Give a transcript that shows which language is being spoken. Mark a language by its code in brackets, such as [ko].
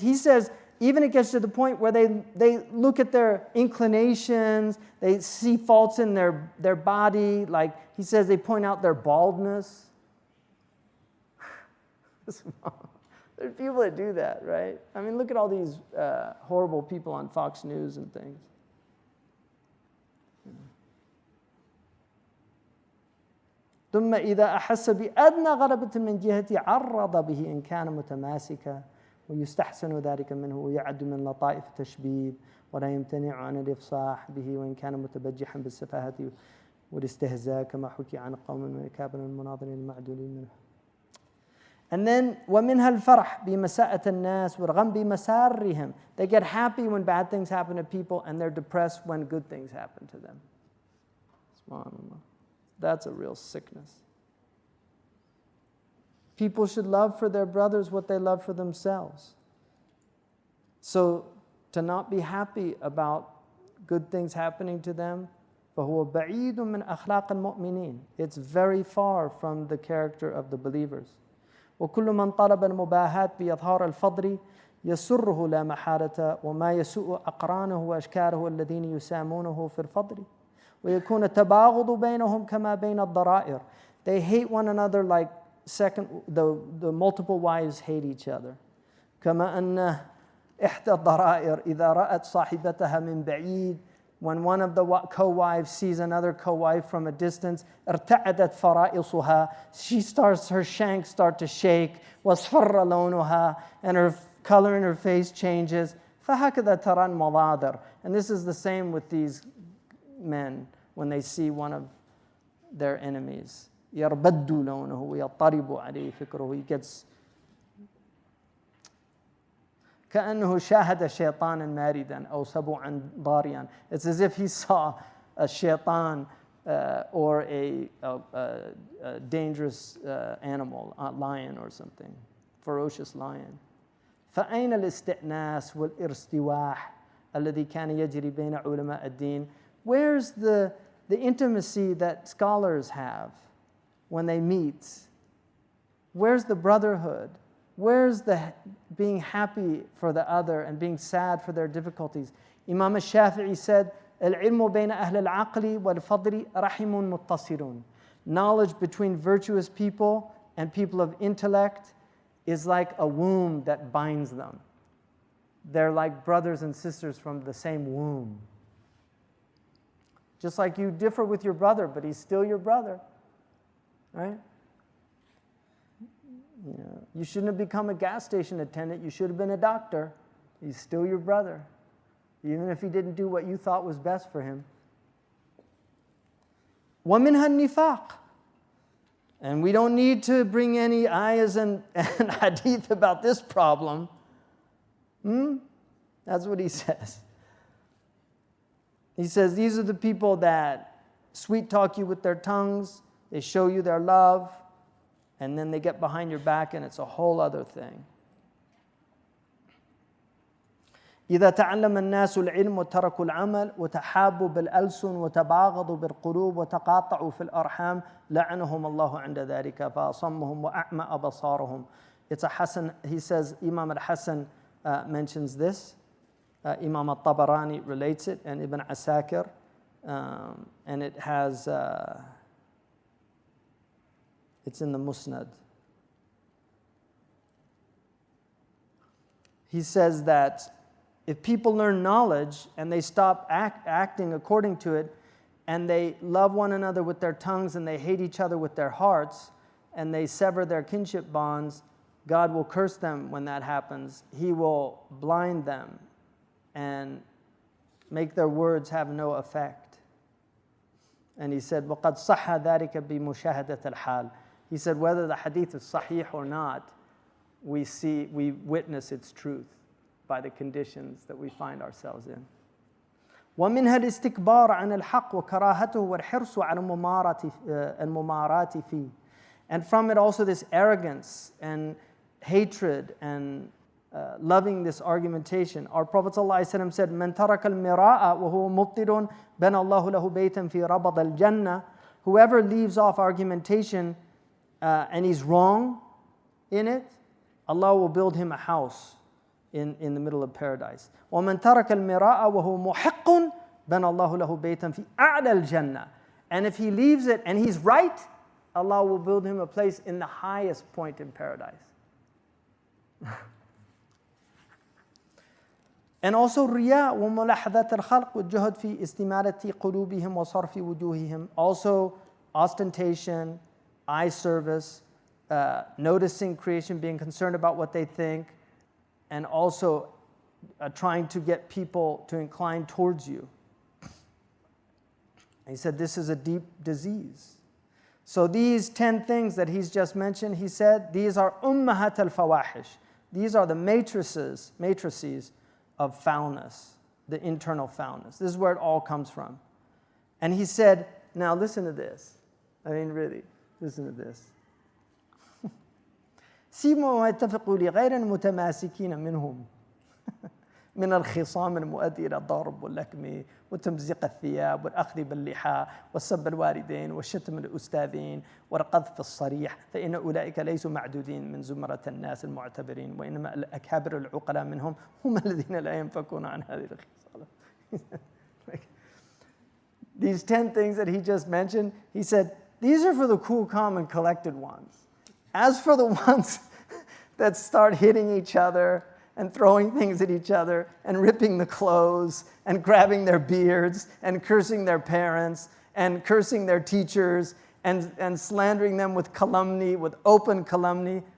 [en] He says, even it gets to the point where they look at their inclinations, they see faults in their body. Like he says, they point out their baldness. There's people that do that, right? I mean, look at all these horrible people on Fox News and things. [ar] ثم إذا أحس بأدنى غلبة من جهته عرض به إن كان متماسكا ويستحسن ذلك منه ويعد من لطائف التشبيب ولا يمتنع عن الإفصاح به وإن كان متبجحا بالسفاهة والاستهزاء كما حكي عن قوم من أكابر المناظرين المعدولين منه. [en] And then [ar] ومنها الفرح بمساءة الناس والغم بمسارهم. [en] They get happy when bad things happen to people and they're depressed when good things happen to them. SubhanAllah. That's a real sickness. People should love for their brothers what they love for themselves. So to not be happy about good things happening to them, [ar] فَهُوَ بَعِيدٌ مِّنْ أَخْلَاقِ الْمُؤْمِنِينَ. [en] It's very far from the character of the believers. [ar] وكل من طلب المباهات بإظهار الفضل يسره لا محالة وما يسوء أقرانه وأشكاره الذين يسامونه في الفضل ويكون التباغض بينهم كما بين الضرائر. [en] They hate one another like the multiple wives hate each other. [ar] كما أن إحدى الضرائر إذا رأت صاحبتها من بعيد [en] When one of the co-wives sees another co-wife from a distance, [ar] ارتعدت فرائصها, [en] her shanks start to shake, [ar] واصفر لونها, [en] and her color in her face changes. [ar] فهكذا ترى المناظر. [en] And this is the same with these men when they see one of their enemies. [ar] يربد لونه ويضطرب عليه فكره. [en] He gets [ar] كأنه شاهد شيطانا ماردا أو سبعا ضاريا. [en] It's as if he saw a shaitan or a dangerous animal, a lion or something, ferocious lion. [ar] فأين الاستئناس والارتواح الذي كان يجري بين علماء الدين? [en] Where's the intimacy that scholars have when they meet? Where's the brotherhood? Where's the being happy for the other and being sad for their difficulties? Imam al-Shafi'i said, [ar] العلم بين أهل العقل والفضل رحم متصل. [en] Knowledge between virtuous people and people of intellect is like a womb that binds them. They're like brothers and sisters from the same womb. Just like you differ with your brother, but he's still your brother, right? You shouldn't have become a gas station attendant. You should have been a doctor. He's still your brother, even if he didn't do what you thought was best for him. [ar] وَمِنْهَا النِّفَاقِ. [en] And we don't need to bring any ayahs and hadith about this problem. That's what he says. He says, these are the people that sweet talk you with their tongues, they show you their love, and then they get behind your back and it's a whole other thing. [ar] إذا تعلم الناس العلم وتركوا العمل وتحابوا بالألسن وتباغضوا بالقلوب وتقاطعوا في الأرحام لعنهم الله عند ذلك فأصمهم وأعمى أبصارهم. [en] It's a Hasan, he says, Imam al-Hasan mentions this. Imam al-Tabarani relates it, and Ibn Asakir, and it has, it's in the Musnad. He says that if people learn knowledge and they stop acting according to it, and they love one another with their tongues and they hate each other with their hearts, and they sever their kinship bonds, God will curse them when that happens. He will blind them and make their words have no effect. And he said, [ar] وَقَدْ صَحَّ ذَلِكَ بِمُشَاهَدَةِ الْحَالِ. [en] He said, whether the hadith is sahih or not, we witness its truth by the conditions that we find ourselves in. [ar] ومنها الاستكبار عن الحق وكراهته والحرص على الممارات فيه. [en] And from it also this arrogance and hatred and loving this argumentation. Our Prophet ﷺ said, [ar] من ترك المراء وهو مبطل بنى الله له بيتا في ربض الجنة. [en] Whoever leaves off argumentation and he's wrong in it, Allah will build him a house in the middle of paradise. [ar] وَمَنْ تَرَكَ الْمِرَاءَ وَهُوَ مُحِقٌ بَنَى اللَّهُ لَهُ بَيْتًا فِي أَعْلَى الْجَنَّةِ. [en] And if he leaves it and he's right, Allah will build him a place in the highest point in paradise. And also [ar] رِيَاء وَمُلَاحَظَةَ الْخَلْقِ وَالْجُهْدِ فِي اسْتِمَالَةِ قُلُوبِهِمْ وَصَرْفِ وُجُوهِهِمْ. [en] Also ostentation, eye service, noticing creation, being concerned about what they think, and also trying to get people to incline towards you. He said this is a deep disease. So these 10 things that he's just mentioned, he said, these are ummahat al-fawahish. These are the matrices of foulness, the internal foulness. This is where it all comes from. And he said, now listen to this. I mean, really, listen to this. [ar] سيموا واتفقوا لغير المتماسكين منهم من الخصام المؤدي إلى الضرب واللكم وتمزيق الثياب والأخذ باللحى والسب الوالدين والشتم الأستاذين والقذف الصريح فإن أولئك ليسوا معدودين من زمرة الناس المعتبرين وإنما الأكابر العقلاء منهم هم الذين لا ينفكون عن هذه الخصال. [en] These 10 things that he just mentioned, he said, these are for the cool, calm, and collected ones. As for the ones that start hitting each other and throwing things at each other and ripping the clothes and grabbing their beards and cursing their parents and cursing their teachers and slandering them with calumny, with open calumny.